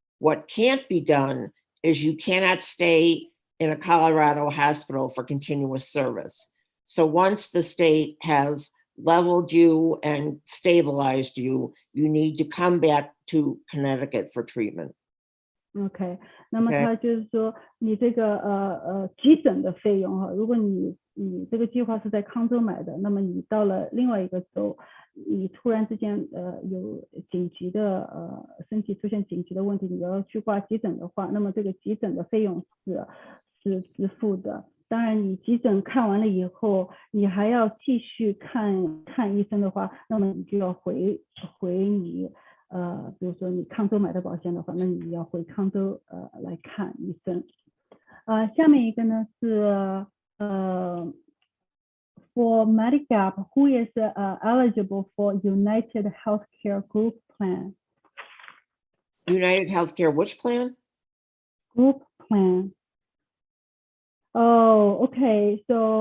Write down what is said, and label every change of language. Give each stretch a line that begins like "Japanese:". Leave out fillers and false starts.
English: What can't be done is you cannot stay in a Colorado hospital for continuous service. So once the state has leveled you and stabilized you, you need to come back to Connecticut for treatment.
Chinese: OK， 那么他就是说，你这个急诊的费用哈，如果你这个计划是在康州买的，那么你到了另外一个州，你突然之间有紧急的身体出现紧急的问题，你要去挂急诊的话，那么这个急诊的费用是支付的。当然你急诊看完了以后，你还要继续看医生的话，那么你就要回你比如说你康州买的保险的话，那你要回康州来看医生。下面一个呢是
English: for Medicare, who is eligible for United Healthcare Group Plan? United Healthcare, which plan? Group plan. Oh, okay. So